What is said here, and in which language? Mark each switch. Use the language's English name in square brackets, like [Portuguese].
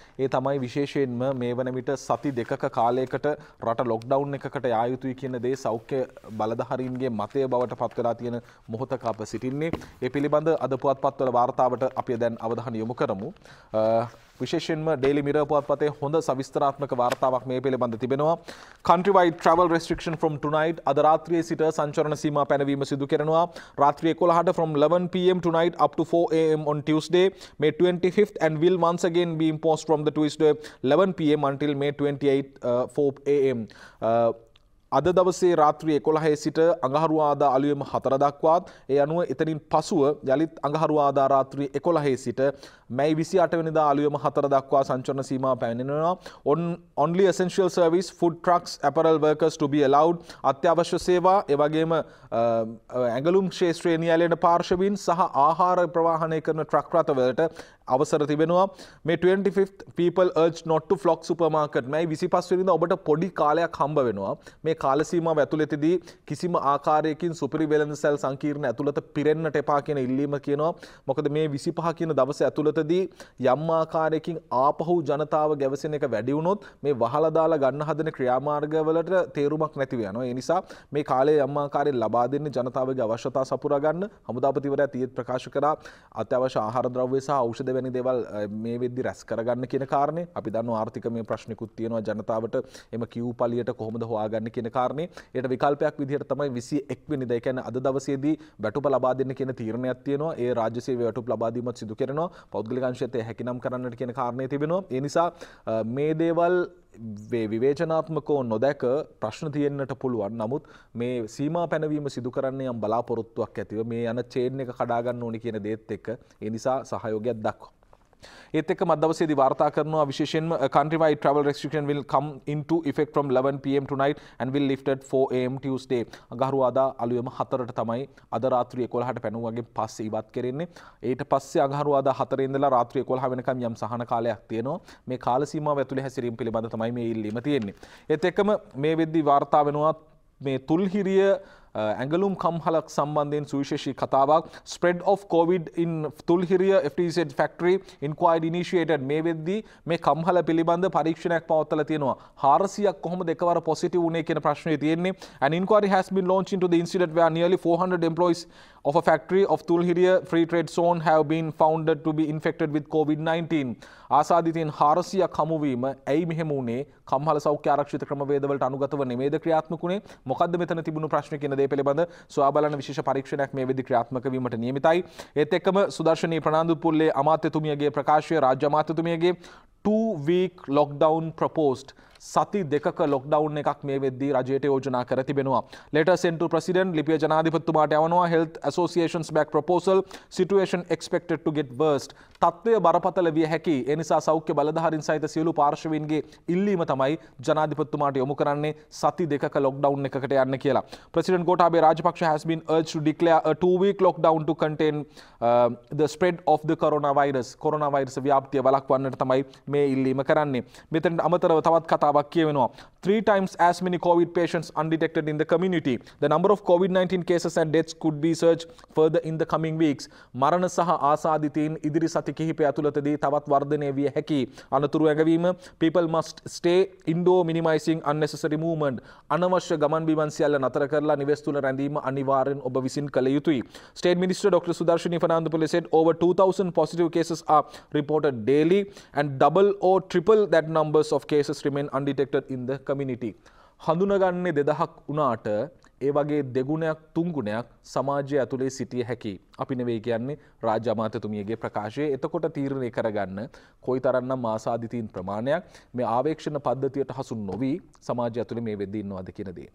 [Sinhala] ඒ තමයි විශේෂයෙන්ම මේ වන විට සති දෙකක කාලයකට රට ලොක්ඩවුන් එකකට යා යුතුයි කියන දේ සෞඛ්‍ය බලධාරීන්ගේ මතය බවට පත් වෙලා තියෙන මොහොතක අප සිටින්නේ. ඒ පිළිබඳ අද පුවත්පත්වල වාර්තාවට අපි දැන් අවධානය යොමු කරමු. විශේෂයෙන්ම ඩේලි මිරර් පුවත්පතේ හොඳ සවිස්තරාත්මක වාර්තාවක් මේ පිළිබඳ තිබෙනවා. [English] Countrywide travel restriction from tonight. [Sinhala] අද රාත්‍රියේ සිට සංචරණ සීමා පැනවීම සිදු කරනවා. රාත්‍රී 11ට [English] from 11 pm tonight up to 4 am on Tuesday, May 25th, and will once again be imposed from the Tuesday 11 pm until May 28 4 am. [Sinhala] අද දවසේ රාත්‍රී 11 සිට අඟහරුවාදා අලුයම 4 දක්වාත් ඒ අනුව එතනින් පසුව යලිත් අඟහරුවාදා රාත්‍රී 11 සිට මැයි 28 වෙනිදා අලුයම 4 දක්වා සංචරණ සීමා පැමිණෙනවා. [English] only essential service, food trucks, apparel workers to be allowed. [Sinhala] අත්‍යවශ්‍ය සේවා ඒ වගේම ඇඟලුම් ක්ෂේත්‍රයේ නියැලෙන පාර්ශවීන් සහ ආහාර ප්‍රවාහනය කරන ට්‍රක් රථවලට අවසර තිබෙනවා. [English] මේ 25th people urged not to flock supermarket. [Sinhala] මේ 25 වෙනිදා ඔබට පොඩි කාලයක් හම්බ වෙනවා. මේ කාල සීමාව ඇතුළතදී කිසිම ආකාරයකින් සුපිරි වෙළඳසැල් සංකීර්ණ ඇතුළත පිරෙන්නට එපා කියන ඉල්ලීම කියනවා. මොකද මේ 25 කියන දවසේ ඇතුළතදී යම් ආකාරයකින් ආපහු ජනතාව ගැවසෙන එක වැඩි වුණොත් මේ වහලා දාලා ගන්න හදන ක්‍රියාමාර්ගවලට තේරුමක් නැතිව යනවා. ඒ නිසා මේ කාලය යම් ආකාරයෙන් ලබා දෙන්නේ ජනතාවගේ අවශ්‍යතා සපුරා ගන්න. හමුදාපතිවරයා ඊයේ ප්‍රකාශ කරා අත්‍යවශ්‍ය ආහාර ද්‍රව්‍ය සහ ඖෂධ වැනි දේවල් මේ වෙද්දි රැස් කරගන්න කියන කාරණේ. අපි දන්නවා ආර්ථිකමය ප්‍රශ්නිකුත් තියෙනවා ජනතාවට එම කිව් පලියට කොහොමද හොයාගන්නේ කියන කාරණේ. ඒට විකල්පයක් විදිහට තමයි 21 වෙනිදා ඒ කියන්නේ අද දවසේදී වැටුප ලබා දෙන්න කියන තීරණයක් තියෙනවා. ඒ රාජ්‍ය සේවය වැටුප ලබා දීමත් සිදු කරනවා. පෞද්ගලික අංශයත් හැකිනම් කරන්නට කියන කාරණේ තිබෙනවා. ඒ නිසා මේ දේවල් විවේචනාත්මකව නොදැක ප්‍රශ්න තියෙන්නට පුළුවන්. නමුත් මේ සීමා පැනවීම සිදු කරන්නේ යම් බලාපොරොත්තුවක් ඇතිව මේ යන චේන් එක කඩා ගන්න ඕනි කියන දේත් එක්ක ඒ නිසා සහයෝගයක් දක්වනවා. ඒත් එක්ක මත් දවසේදී වාර්තා කරනවා විශේෂයෙන්ම [English] countrywide travel restriction will come into effect from 11 pm tonight and will lifted 4 am Tuesday. [Sinhala] අඟහරුවාදා අලුයම 4ට තමයි අද රාත්‍රී 11ට පැනුවගේ පස්සේ ඉවත් කරන්නේ. ඊට පස්සේ අඟහරුවාදා 4 ඉඳලා රාත්‍රී 11 වෙනකම් යම් සහන කාලයක් තියෙනවා. මේ කාල සීමාව ඇතුලේ හැසිරීම පිළිබඳ තමයි මේ ඉල්ලීම තියෙන්නේ. ඒත් එක්කම මේ වෙද්දී වාර්තා වෙනවා මේ තුල්හිරිය ඇඟලුම් කම්හලක් සම්බන්ධයෙන් සුවිශේෂී කතාවක්. [English] spread of covid in Thulhiriya FTZ factory inquiry initiated. [Sinhala] මේ වෙද්දී මේ කම්හල පිළිබඳ පරීක්ෂණයක් පවත්වලා තියෙනවා. 400ක් කොහොමද එකවර පොසිටිව් වුණේ කියන ප්‍රශ්නේ තියෙන්නේ. [English] an inquiry has been launched into the incident where nearly 400 employees of a factory of Tulhiriya free trade zone have been found to be infected with COVID-19. [Sinhala] ආසාදිතයින් 400ක් හමු වීම ඇයි මෙහෙම වුණේ? කම්හල සෞඛ්‍ය ආරක්ෂිත ක්‍රමවේදවලට අනුගතව නෙමෙයිද ක්‍රියාත්මක වුණේ? මොකද්ද මෙතන තිබුණු ප්‍රශ්න කියන දේ පිළිබඳ සොයා බලන විශේෂ පරීක්ෂණයක් මේ වෙද්දී ක්‍රියාත්මක වීමට නියමිතයි. ඒත් එක්කම සුදර්ශනී ප්‍රනාන්දු පුල්ලේ අමාත්‍යතුමියගේ ප්‍රකාශය රාජ්‍ය අමාත්‍යතුමියගේ [English] 2-week lockdown proposed. [Sinhala] සති දෙකක ලොක්ඩවුන් එකක් මේ වෙද්දී රජයට යෝජනා කර තිබෙනවා. [English] letter sent to president [Sinhala] ලිපිය ජනාධිපතිතුමාට යවනවා. [English] health associations back proposal, situation expected to get worse. [Sinhala] තත්ත්වය බරපතල විය හැකි. ඒ නිසා සෞඛ්‍ය බලධාරීන් සහිත සියලු පාර්ශවීන්ගේ ඉල්ලීම තමයි ජනාධිපතිතුමාට යොමු කරන්නේ සති දෙකක ලොක්ඩවුන් එකකට යන්න කියලා. [English] president Gotabaya Rajapaksa has been urged to declare a 2-week lockdown to contain the spread of the coronavirus. [Sinhala] coronavirus ව්‍යාප්තිය වළක්වන්නට තමයි මේ ඉල්ලීම කරන්නේ. මෙතන අමතරව තවත් කතාවක් කියවෙනවා. [English] 3 times as many COVID patients undetected in the community. The number of COVID-19 cases and deaths could be surged further in the coming weeks. [Sinhala] මරණ සහ ආසාදිතයින් ඉදිරි සති කිහිපය ඇතුළතදී තවත් වර්ධනය විය හැකි. අනතුරු ඇඟවීම. [English] People must stay indoor, minimizing unnecessary movement. [Sinhala] අනවශ්‍ය ගමන් බිමන් සියල්ල නතර කරලා නිවෙස් තුල රැඳීම අනිවාර්යෙන් ඔබ විසින් කළ යුතුයි. [English] State Minister Dr. Sudarshini Fernandopulle said over 2,000 positive cases are reported daily and double or triple that numbers of cases remain undetected in the community. [Sinhala] හඳුනගන්නේ 2000ක් වුණාට ඒ වගේ දෙගුණයක් තුන්ගුණයක් සමාජය ඇතුලේ සිටිය හැකි. අපි නෙවෙයි කියන්නේ රාජ්‍ය අමාත්‍යතුමියගේ ප්‍රකාශය. එතකොට තීරණය කරගන්න කොයිතරම්නම් ආසාදිතයින් ප්‍රමාණයක් මේ ආවේක්ෂණ පද්ධතියට හසු නොවි සමාජය ඇතුලේ මේ වෙද්දී ඉන්නවද කියන දේ.